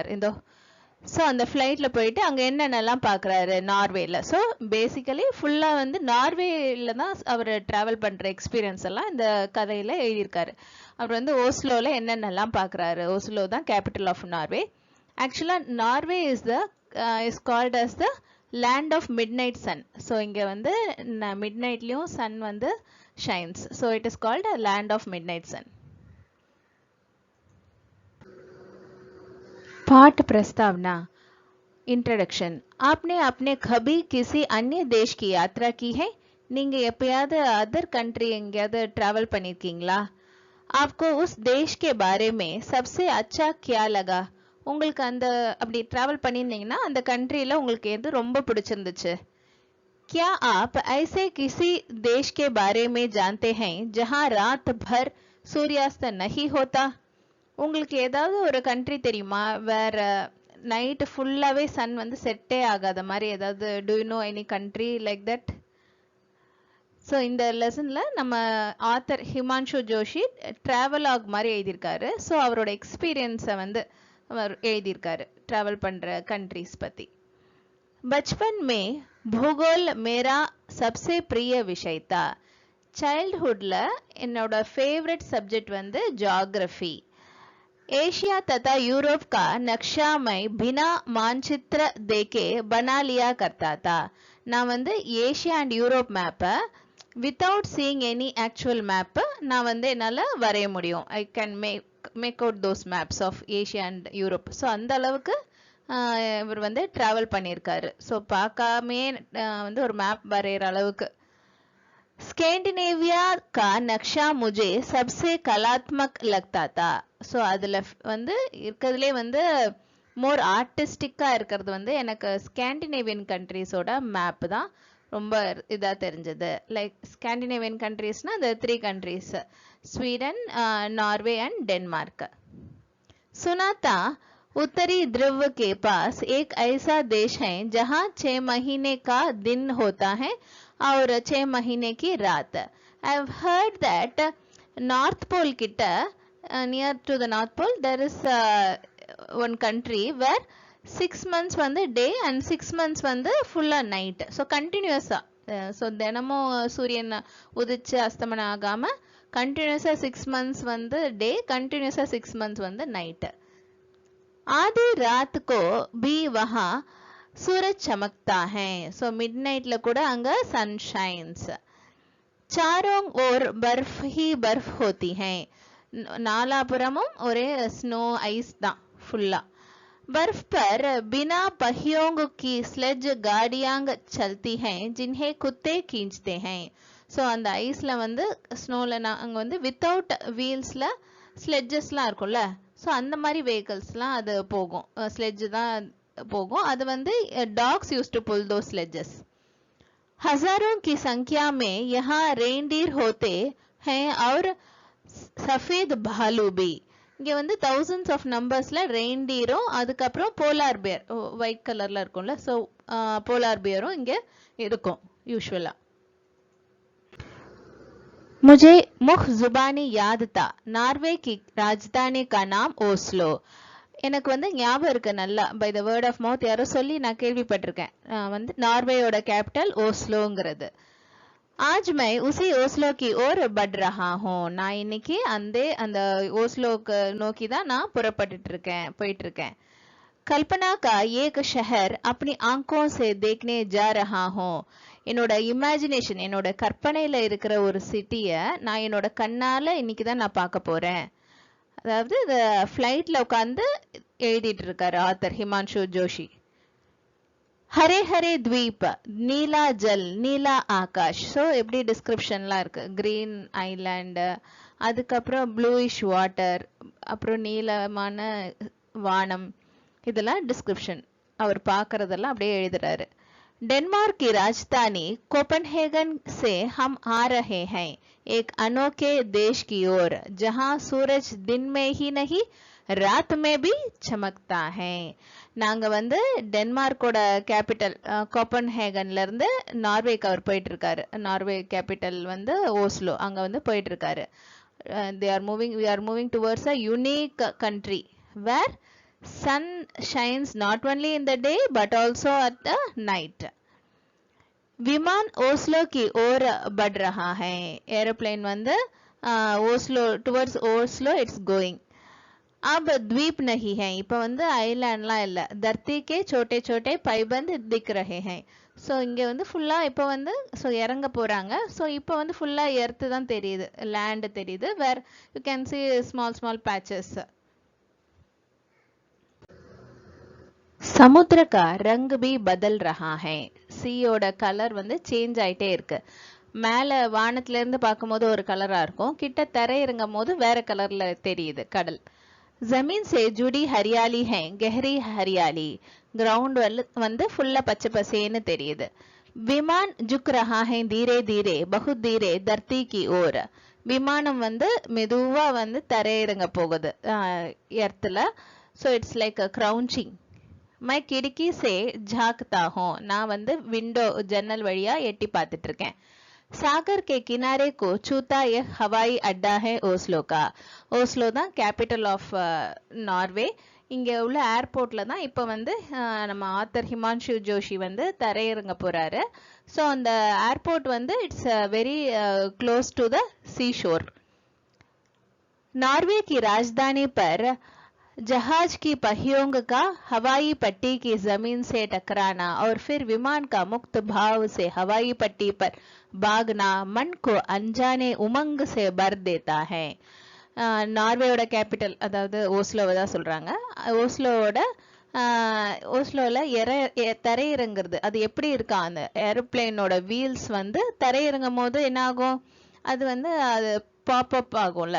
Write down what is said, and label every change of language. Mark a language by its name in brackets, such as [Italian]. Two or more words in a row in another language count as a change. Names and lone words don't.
[Tamil] ஸோ அந்த ஃப்ளைட்டில் போயிட்டு அங்கே என்னென்னலாம் பார்க்குறாரு நார்வேயில். ஸோ பேசிக்கலி ஃபுல்லாக வந்து நார்வேயில் தான் அவர் ட்ராவல் பண்ணுற எக்ஸ்பீரியன்ஸ் எல்லாம் இந்த கதையில் எழுதியிருக்காரு. அவர் வந்து ஓஸ்லோவில் என்னென்னலாம் பார்க்குறாரு. [English] ஓஸ்லோ தான் capital of Norway. ஆக்சுவலாக Norway is called as the land of midnight sun. [Tamil] ஸோ இங்கே வந்து மிட் நைட்லேயும் சன் வந்து ஷைன்ஸ். [English] so it is called a land of midnight sun. [Hindi] पाठ प्रस्तावना. इंट्रोडक्शन. आपने अपने कभी किसी अन्य देश की यात्रा की है? [Tamil] நீங்க எப்பயாவது [English] other country [Tamil] எங்கேயாவது டிராவல் பண்ணிருக்கீங்களா? [Hindi] आपको उस देश के बारे में सबसे अच्छा क्या लगा? [Tamil] உங்களுக்கு அப்படி டிராவல் பண்ணியிருந்தீங்கன்னா அந்த கண்ட்ரியில உங்களுக்கு எது ரொம்ப பிடிச்சிருந்துச்சு? [Hindi] क्या आप ऐसे किसी देश के बारे में जानते हैं जहां रात भर सूर्यास्त नहीं होता? [Tamil] உங்களுக்கு ஏதாவது ஒரு கண்ட்ரி தெரியுமா வேற நைட் ஃபுல்லாவே சன் வந்து செட்டே ஆகாத மாதிரி ஏதாவது? [English] do you know any country like that? [Tamil] ஸோ இந்த லெசன்ல நம்ம ஆத்தர் ஹிமான்ஷு ஜோஷி டிராவலாக் மாதிரி எழுதியிருக்காரு. ஸோ அவரோட எக்ஸ்பீரியன்ஸை வந்து அவர் எழுதியிருக்காரு டிராவல் பண்ற கண்ட்ரிஸ் பத்தி. [Hindi] बचपन में भूगोल मेरा सबसे प्रिय विषय था. [Tamil] சைல்ட்ஹுட்ல என்னோட [English] favourite subject [Tamil] வந்து ஜியாகிரஃபி. [Hindi] एशिया तथा यूरोप का नक्शा मैं बिना मानचित्र देखे बना लिया करता था. [Tamil] நான் வந்து ஏஷியா அண்ட் யூரோப் மேப்பை [English] without seeing any actual map [Tamil] நான் வந்து என்னால் வரைய முடியும். [English] I can make out those maps of Asia and Europe. [Tamil] ஸோ அந்த அளவுக்கு இவர் வந்து ட்ராவல் பண்ணியிருக்காரு. ஸோ பார்க்காமே வந்து ஒரு மேப் வரைகிற அளவுக்கு. [Hindi] स्कैंडिनेविया का नक्शा मुझे सबसे कलात्मक लगता था. [Tamil] ஸோ அதில் வந்து இருக்கிறதுலே வந்து [English] more artistic [Tamil] இருக்கிறது வந்து எனக்கு ஸ்காண்டினேவியன் கண்ட்ரீஸோட மேப் தான் ரொம்ப இதாக தெரிஞ்சது. லைக் ஸ்காண்டினேவியன் கண்ட்ரீஸ்னா அந்த 3 கண்ட்ரீஸ், ஸ்வீடன், நார்வே அண்ட் डेनमार्क. [Hindi] सुना था उत्तरी ध्रुव के पास एक ऐसा देश है जहां 6 महीने का दिन होता है और 6 महीने की रात. [English] I've heard that North Pole கிட்ட near to the North Pole there is one country where 6 months வந்து day and 6 months [Tamil] வந்து ஃபுல்லா [English] night. [Tamil] ஸோ கண்டினியூஸா ஸோ தினமும் சூரியன் உதிச்சு அஸ்தமனம் ஆகாம கண்டினியூஸா 6 months வந்து டே, கண்டினியூஸா 6 months வந்து நைட்டு. [Hindi] आधी रात को भी वहां सूरज चमकता है. [English] सो मिडनाइटல [Tamil] கூட அங்க [English] sun shines. [Hindi] चारों ओर बर्फ ही बर्फ होती है. [Tamil] நாலாபுறமும் ஒரே ஸ்னோ ஐஸ் தான் ஃபுல்லா. [Hindi] बर्फ पर बिना पहियों की स्लेज गाड़ियां चलती हैं जिन्हें कुत्ते खींचते हैं. [Tamil] ஸோ அந்த ஐஸ்ல வந்து ஸ்னோல அங்க வந்து [English] without wheels [Tamil] ஸ்லெட்ஜஸ்லாம் இருக்கும்ல, ஸோ அந்த மாதிரி வெஹிக்கல்ஸ்லாம் அது போகும், ஸ்லெட்ஜ் தான் போகும். அது வந்து [English] dogs use to pull those sledges. [Hindi] हजारों की संख्या में यहाँ रेनडीर होते हैं और सफेद भालू भी. [Tamil] இங்கே வந்து [English] thousands of numbers [Tamil] ரெயின்டீரும் அதுக்கப்புறம் [English] polar bear white colour [Tamil] இருக்கும்ல, ஸோ போலார் பியரும் இங்கே இருக்கும் யூஸ்வலா. [Hindi] मुझे मुख जुबानी याद था नार्वे की राजधानी का नाम ओस्लो. [Tamil] எனக்கு வந்து ஞாபகம் இருக்கு நல்லா, [English] by the word of mouth [Tamil] யாரோ சொல்லி நான் கேள்விப்பட்டிருக்கேன். வந்து நார்வேயோட கேபிட்டல் ஓஸ்லோங்கிறது. [Hindi] आज मैं उसी ओस्लो की ओर बढ़ रहा हूँ. [Tamil] நான் இன்னைக்கு அந்த ஓஸ்லோக்கு நோக்கி தான் நான் போயிட்டு இருக்கேன். [Hindi] कल्पना का एक शहर अपनी आंखों से देखने जा रहा हूँ. [Tamil] என்னோட இமேஜினேஷன், என்னோட கற்பனையில இருக்கிற ஒரு சிட்டிய நான் என்னோட கண்ணால இன்னைக்கு தான் நான் பார்க்க போறேன். அதாவது இந்த ஃப்ளைட்ல உட்காந்து எழுதிட்டு இருக்காரு ஆத்தர் ஹிமான்ஷு ஜோஷி. [Hindi] हरे हरे द्वीप, नीला जल, नीला आकाश. [Tamil] ஸோ எப்படி டிஸ்கிரிப்ஷன்லாம் இருக்கு. [English] green island, [Tamil] அதுக்கப்புறம் [English] bluish water, [Tamil] அப்புறம் நீலமான வானம், இதெல்லாம் டிஸ்கிரிப்ஷன். அவர் பார்க்கறதெல்லாம் அப்படியே எழுதுறாரு. [Hindi] डेनमार्क की राजधानी कोपेनहेगन से हम आ रहे हैं एक अनोखे देश की ओर जहां सूरज दिन में ही नहीं रात में भी चमकता है. [Tamil] நாங்க வந்து டென்மார்க்கோட கேபிட்டல் கோப்பன்ஹேகன்ல இருந்து நார்வேக்கு அவர் போயிட்டு இருக்காரு. நார்வே கேபிட்டல் வந்து ஓஸ்லோ, அங்க வந்து போயிட்டு இருக்காரு. [English] we are moving towards a unique country where sun shines not only in the day but also at the night. [Hindi] विमान ओस्लो की ओर बढ़ रहा है. [English] एरोप्लेन வந்து ஓஸ்லோ towards Oslo it's going. [Hindi] अब द्वीप नहीं है, [Tamil] இப்ப வந்து ஐலாண்ட்லாம் இல்ல. [Hindi] धरती के छोटे छोटे पाइबंद दिख रहे हैं. [Tamil] ஸோ இங்க வந்து ஃபுல்லா இப்ப வந்து ஸோ இறங்க போறாங்க. ஸோ இப்ப வந்து ஃபுல்லா எர்த்து தான் தெரியுது, லேண்ட் தெரியுது. [English] where you can see small patches. [Hindi] समुद्र का रंग भी बदल रहा है. [Tamil] சீயோட கலர் வந்து சேஞ்ச் ஆயிட்டே இருக்கு. மேல வானத்துல இருந்து பார்க்கும்போது ஒரு கலரா இருக்கும், கிட்ட தரை இறங்கும் போது வேற கலர்ல தெரியுது கடல். [Hindi] जमीन से जुड़ी हरियाली है, गहरी हरियाली. [Tamil] ग्राउंड வந்து ஃபுல்லா பச்சை பசேன்னு தெரியுது. [Hindi] विमान झुक रहा है धीरे धीरे बहुत धीरे धरती की ओर. [Tamil] விமானம் வந்து மெதுவா வந்து தரையிறங்க போகுது எர்த்ல. [English] so it's like crouching. [Hindi] मैं खिड़की से झांकता हूँ, [Tamil] நான் வந்து விண்டோ ஜன்னல் வழியா எட்டி பார்த்துட்டு இருக்கேன். [Hindi] सागर के किनारे को छूता यह हवाई अड्डा है ओस्लो का. [Tamil] ஓஸ்லோ தான் [English] capital of Norway. [Tamil] இங்க உள்ள ஏர்போர்ட்ல தான் இப்ப வந்து நம்ம ஆத்தர் ஹிமான்ஷு ஜோஷி வந்து தரையிறங்க போறாரு. [English] ஸோ அந்த ஏர்போர்ட் வந்து it's very close to the sea shore. [Hindi] नॉर्वे की राजधानी पर जहाज की पहियों का हवाई पट्टी की जमीन से टकराना और फिर विमान का मुक्त भाव से हवाई पट्टी पर भागना मन को अनजाने उमंग से भर देता है. [Tamil] நார்வேயோட கேபிட்டல் அதாவது ஓஸ்லோவை தான் சொல்றாங்க. ஓஸ்லோல தரையிறங்குறது அது எப்படி இருக்கா, அந்த ஏரோப்ளேனோட வீல்ஸ் வந்து தரையிறங்கும் போது என்ன ஆகும், அது வந்து அது பாப்அப் ஆகும்ல.